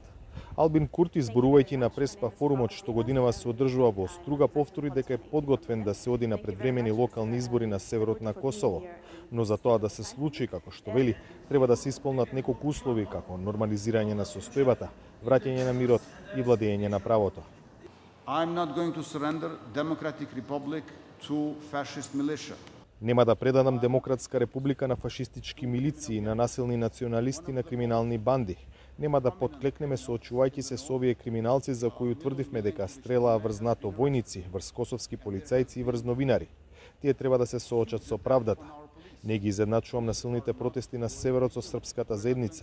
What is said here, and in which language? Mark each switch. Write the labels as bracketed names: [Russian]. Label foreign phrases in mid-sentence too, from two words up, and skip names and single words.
[Macedonian] Албин Курти, зборувајќи на Преспа форумот што годинава се одржува во Струга, повтори дека е подготвен да се оди на предвремени локални избори на северот на Косово. Но за тоа да се случи, како што вели, треба да се исполнат неколку услови, како нормализирање на состојбата, враќање на мирот и владење на правото. [English] I'm not going to surrender Democratic Republic to fascist militia. [Macedonian] Нема да предадам Демократска република на фашистички милиции, на насилни националисти, на криминални банди. Нема да подклекнеме соочувајќи се со овие криминалци за кои утврдивме дека стрелаа врз НАТО војници, врз косовски полицајци и врз новинари. Тие треба да се соочат со правдата. Не ги изедначувам насилните протести на северот со српската заедница.